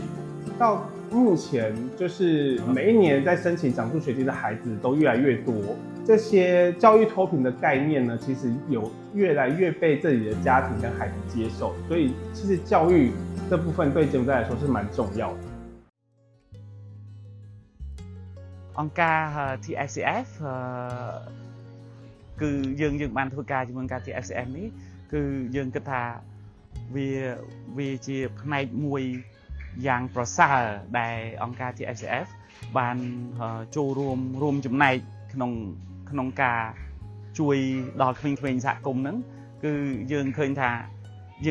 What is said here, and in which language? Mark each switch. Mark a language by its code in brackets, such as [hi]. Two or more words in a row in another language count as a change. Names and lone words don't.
[zh] 到目前，就是每一年在申请奖助学金的孩子都越来越多。这些教育脱贫的概念呢，其实有越来越被这里的家庭跟孩子接受，所以其实教育这部分对柬埔寨来说是蛮重要的。 [km] អង្គការ TSCF គឺយើងបានធ្វើការជាមួយការ TSCF នេះគឺយើងគិតថាវាជាផ្នែកមួយយ៉ាងប្រសើរដែលអង្គការ TSCF បានចូលរួមចំណែកក្នុងការជួយដល់ក្មេងៗសហគមន៍ហ្នឹងគឺយើងឃើញថាយើង